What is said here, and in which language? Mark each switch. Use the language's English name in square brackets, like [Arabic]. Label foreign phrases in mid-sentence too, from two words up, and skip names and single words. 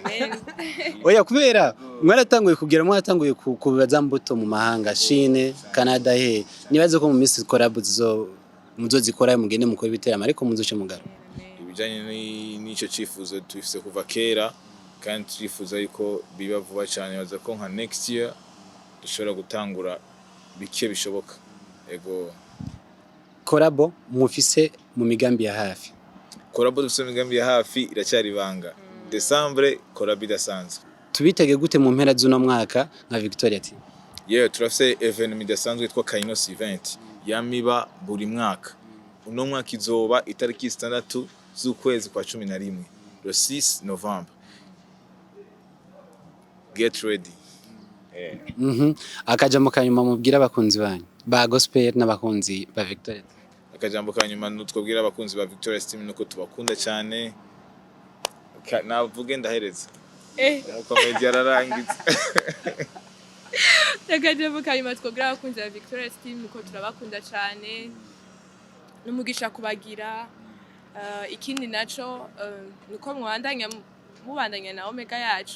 [Rundi] Oya, kubera mwaratanguye kugira mwatanguye kubibaza mbuto mu mahanga, Chine, Canada, nibaze ko mu minsi collab muzozikora mugende mukora ibiteramo ariko muzoce mugara ibijanye n'ico cifuzo tufise kuva kera kandi turifuza yuko biba vuba cyane baza ko nka [English] next year [Rundi] dushobora gutangura bike bishoboka ego korabo mufise mu migambi ya hafi korabo dufise mu migambi ya hafi iracyari banga Decembre korabo idasanzwe tubitege gute mu mpera z'uno mwaka nka Victoria ati turafise evenement idasanzwe yitwa Kainos event yamiba buri mwaka uno mwaka izoba itariki 6 z'ukwezi kwa 11 [French] le 6 Novembre [English] get ready [Rundi] akajambo kanyuma mubwira abakunzi banyu ba gospel n'abakunzi ba Victoria akajambo kanyuma twabwira abakunzi ba Victoria Steam nuko tubakunda cyane navuge ndahereza komedi yararangitse akajambo kanyuma twabwira abakunzi ba Victoria Steam nuko turabakunda cyane n'umugisha kubagira ikindi naco nuko mubandanya na Omega yacu